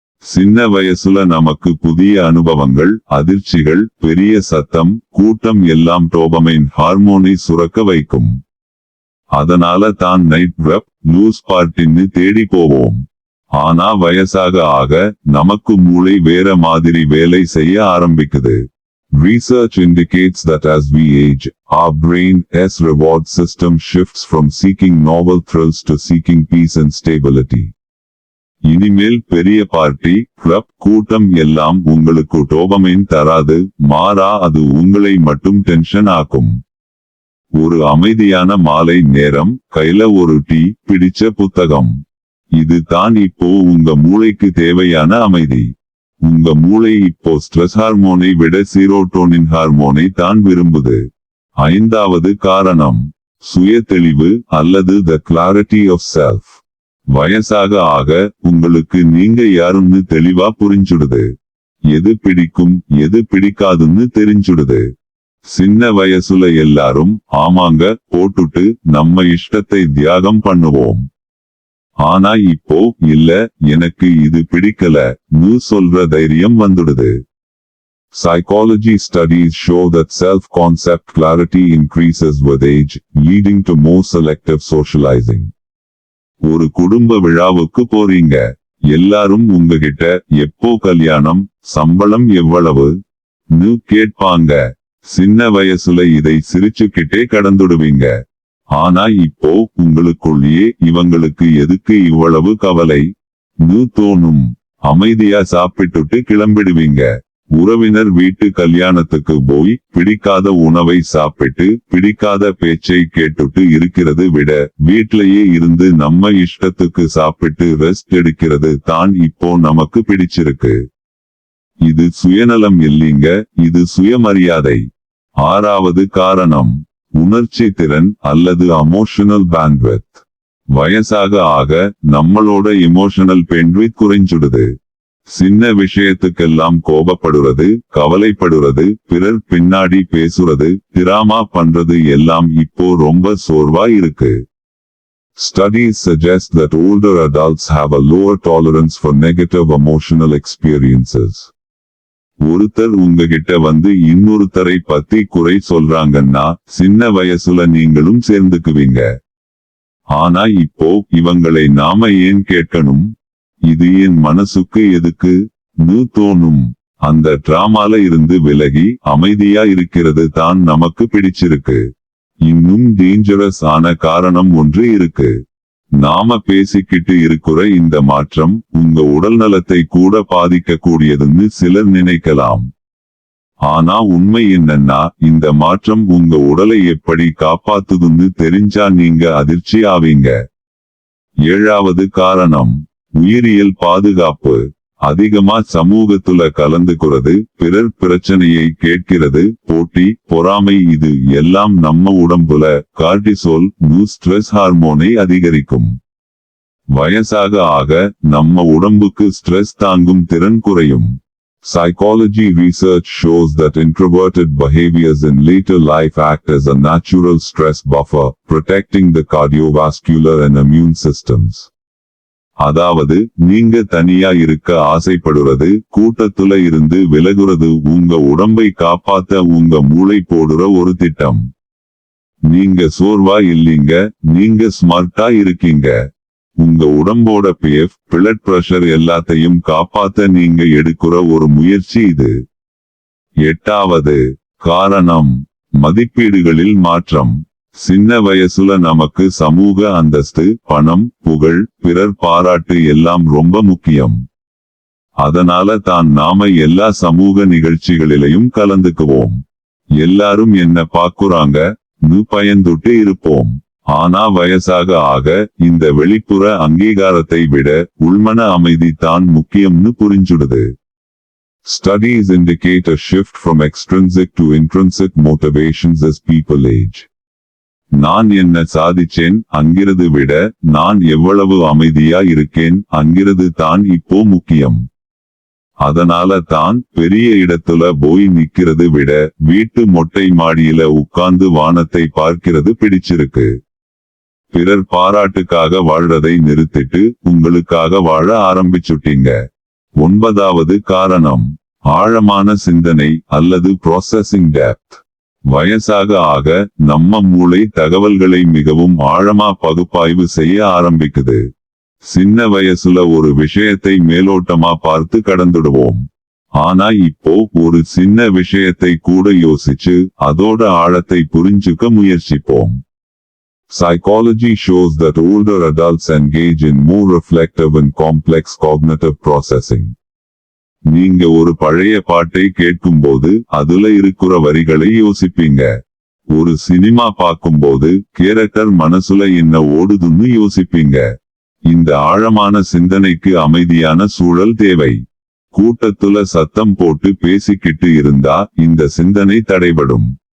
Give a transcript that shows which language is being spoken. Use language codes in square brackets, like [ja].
[ta] சின்ன வயசுல நமக்கு புதிய அனுபவங்கள், அதிர்ச்சிகள், பெரிய சத்தம், கூட்டம் எல்லாம் டோபமைன் ஹார்மோனை சுரக்க வைக்கும். அதனால தான் நைட் கிளப், லூஸ் பார்ட்டின்னு தேடி போவோம். ஆனா வயசாக ஆக நமக்கு மூளை வேற மாதிரி வேலை செய்ய ஆரம்பிக்குது. [en] Research indicates that as we age, our brain's reward system shifts from seeking novel thrills to seeking peace and stability. [ta] இனிமேல் பெரிய பார்ட்டி, கிளப், கூட்டம் எல்லாம் உங்களுக்கு டோபமைன் தராது, மாறா அது உங்களை மட்டும் டென்ஷன் ஆக்கும். ஒரு அமைதியான மாலை நேரம், கையில ஒரு டீ, பிடிச்ச புத்தகம். இது தான் இப்போ உங்க மூளைக்கு தேவையான அமைதி. உங்க மூளை இப்போ ஸ்ட்ரெஸ் ஹார்மோனை விட சீரோட்டோனின் ஹார்மோனை தான் விரும்புது. 5வது காரணம் சுய தெளிவு அல்லது [en] the clarity of self. [ta] வயசாக ஆக உங்களுக்கு நீங்க யாருன்னு தெளிவா புரிஞ்சுடுது. எது பிடிக்கும் எது பிடிக்காதுன்னு தெரிஞ்சுடுது. சின்ன வயசுல எல்லாரும் ஆமாங்க போட்டுட்டு நம்ம இஷ்டத்தை தியாகம் பண்ணுவோம். ஆனா இப்போ இல்ல எனக்கு இது பிடிக்கல சொல்ற தைரியம் வந்துடுது. [en] Psychology studies show that self-concept clarity increases with age, leading to more selective socializing. [ta] ஒரு குடும்ப விழாவுக்கு போறீங்க. எல்லாரும் உங்ககிட்ட எப்போ கல்யாணம், சம்பளம் எவ்வளவு கேட்பாங்க. சின்ன வயசுல இதை சிரிச்சுக்கிட்டே கடந்துடுவீங்க. ஆனா இப்போ உங்களுக்குள்ளேயே இவங்களுக்கு எதுக்கு இவ்வளவு கவலை தோணும். அமைதியா சாப்பிட்டுட்டு கிளம்பிடுவீங்க. உறவினர் வீட்டு கல்யாணத்துக்கு போய் பிடிக்காத உணவை சாப்பிட்டு பிடிக்காத பேச்சை கேட்டுட்டு இருக்கிறது விட வீட்லயே இருந்து நம்ம இஷ்டத்துக்கு சாப்பிட்டு ரெஸ்ட் எடுக்கிறது தான் இப்போ நமக்கு பிடிச்சிருக்கு. இது சுயநலம் இல்லைங்க, இது சுயமரியாதை. 6வது காரணம் உணர்ச்சி திறன் அல்லது எமோஷனல் பேண்ட்வித். வயசாக ஆக நம்மளோட எமோஷனல் பேண்ட்வித் குறைஞ்சுடுது. சின்ன விஷயத்துக்கெல்லாம் கோபப்படுறது, கவலைப்படுறது, பிறர் பின்னாடி பேசுறது, டிராமா பண்றது எல்லாம் இப்போ ரொம்ப சோர்வா இருக்கு. [en] Studies suggest that older adults have a lower tolerance for negative emotional experiences. [ta] ஒருத்தர் உங்ககிட்ட வந்து இன்னொருத்தரை பத்தி குறை சொல்றாங்கன்னா சின்ன வயசுல நீங்களும் சேர்ந்துக்குவீங்க. ஆனா இப்போ இவங்களை நாம ஏன் கேட்கணும், இது என் மனசுக்கு எதுக்கு தோணும். அந்த டிராமால இருந்து விலகி அமைதியா இருக்கிறது தான் நமக்கு பிடிச்சிருக்கு. இன்னும் டேஞ்சரஸ் ஆன காரணம் ஒன்று இருக்கு. நாம பேசிக்கிட்டு இருக்கிற இந்த மாற்றம் உங்க உடல் நலத்தை கூட பாதிக்க கூடியதுன்னு சிலர் நினைக்கலாம். ஆனா உண்மை என்னன்னா இந்த மாற்றம் உங்க உடலை எப்படி காப்பாத்துதுன்னு தெரிஞ்சா நீங்க அதிர்ச்சி ஆவீங்க. 7வது காரணம் உயிரியல் பாதுகாப்பு. அதிகமா சமூகத்துல கலந்துக்கிறது, பிறர் பிரச்சனையை கேட்கிறது, போட்டி, பொறாமை இது எல்லாம் நம்ம உடம்புல கார்டிசோல் ஸ்ட்ரெஸ் ஹார்மோனை அதிகரிக்கும். வயசாக ஆக நம்ம உடம்புக்கு ஸ்ட்ரெஸ் தாங்கும் திறன் குறையும். [en] Psychology research shows that introverted behaviors in later life act as a natural stress buffer, protecting the cardiovascular and immune systems. [ta] அதாவது நீங்க தனியா இருக்க ஆசைப்படுறது, கூட்டத்துல இருந்து விலகுறது உங்க உடம்பை காப்பாத்த உங்க மூளை போடுற ஒரு திட்டம். நீங்க சோர்வா இல்லீங்க, நீங்க ஸ்மார்ட்டா இருக்கீங்க. உங்க உடம்போட பிஎஃப், பிளட் பிரஷர் எல்லாத்தையும் காப்பாத்த நீங்க எடுக்கிற ஒரு முயற்சி இது. எட்டாவது காரணம் மதிப்பீடுகளில் மாற்றம். சின்ன வயசுல நமக்கு சமூக அந்தஸ்து, பணம், புகழ், பிறர் பாராட்டு எல்லாம் ரொம்ப முக்கியம். அதனால தான் நாம எல்லா சமூக நிகழ்ச்சிகளிலையும் கலந்துக்குவோம். எல்லாரும் என்ன பாக்குறாங்கன்னு பயந்துட்டு இருப்போம். ஆனா வயசாக ஆக இந்த வெளிப்புற அங்கீகாரத்தை விட உள்மன அமைதி தான் முக்கியம்னு புரிஞ்சுடுது. [en] Studies indicate a shift from extrinsic to intrinsic motivations as people age. [ta] நான் என்ன சாதிச்சேன் அங்கிறது விட நான் எவ்வளவு அமைதியா இருக்கேன் அங்கிறது தான் இப்போ முக்கியம். அதனால தான் பெரிய இடத்துல போய் நிக்கிறது விட வீட்டு மொட்டை மாடியில உட்கார்ந்து வானத்தை பார்க்கிறது பிடிச்சிருக்கு. பிறர் பாராட்டுக்காக வாழ்றதை நிறுத்திட்டு உங்களுக்காக வாழ ஆரம்பிச்சுட்டீங்க. ஒன்பதாவது காரணம் ஆழமான சிந்தனை அல்லது ப்ராசஸிங் டெப்த். வயசாக ஆக நம்ம மூளை தகவல்களை மிகவும் ஆழமா பகுப்பாய்வு செய்ய ஆரம்பிக்குது. சின்ன வயசுல ஒரு விஷயத்தை மேலோட்டமா பார்த்து கடந்துடுவோம். ஆனா இப்போ ஒரு சின்ன விஷயத்தை கூட யோசிச்சு அதோட ஆழத்தை புரிஞ்சுக்க முயற்சிப்போம். [en] Psychology shows that older adults engage in more reflective and complex cognitive processing. [ta] நீங்க ஒரு பழைய பாட்டை கேட்கும்போது அதுல இருக்கிற வரிகளை யோசிப்பீங்க. ஒரு சினிமா பார்க்கும்போது கேரக்டர் மனசுல என்ன ஓடுதுன்னு யோசிப்பீங்க. இந்த ஆழமான சிந்தனைக்கு அமைதியான சூழல் தேவை. கூட்டத்துல சத்தம் போட்டு பேசிக்கிட்டு இருந்தா இந்த சிந்தனை தடைபடும்.